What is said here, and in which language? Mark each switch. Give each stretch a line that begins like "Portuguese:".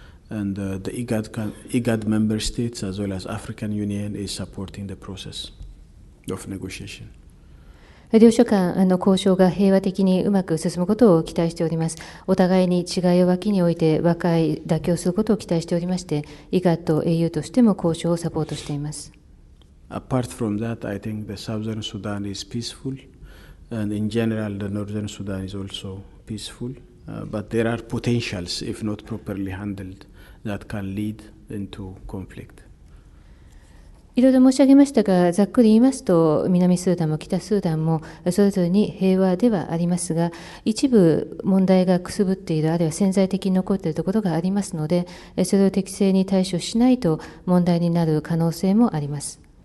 English: And the IGAD member states as well as African Union is supporting the process of negotiation.
Japanese: 両所間の交渉が平和的にうまく進むことを期待しております。お互いに違いを脇に置いて和解、妥協することを期待しておりまして、IGAD と AU としても交渉をサポートしています。
English: Apart from that, I think the southern Sudan is peaceful, and in general, the northern Sudan is also peaceful. But there are potentials, if not properly handled, that can lead into conflict.
Japanese: いろいろ申し上げましたが、ざっくり言いますと、南スーダンも北スーダンもそれぞれに平和ではありますが、一部問題がくすぶっている、あるいは潜在的に残っているところがありますので、それを適正に対処しないと問題になる可能性もあります。